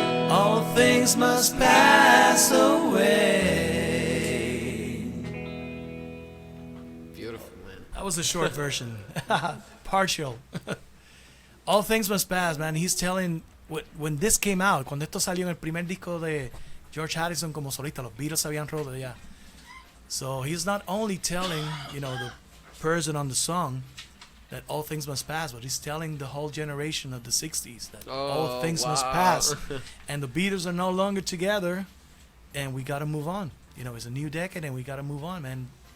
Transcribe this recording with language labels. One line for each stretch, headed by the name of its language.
English: All things must pass away. Beautiful, man. That was the short version. Partial. All things must pass, man. He's telling, when this came out,
Spanish: cuando esto salió en el primer disco de George Harrison como solista, los Beatles habían roto ya.
English: So he's not only telling, the person on the song that all things must pass, but he's telling the whole generation of the 60s that all things must pass. And the Beatles are no longer together, and we got to move on. It's a new decade, and we got to move on, man.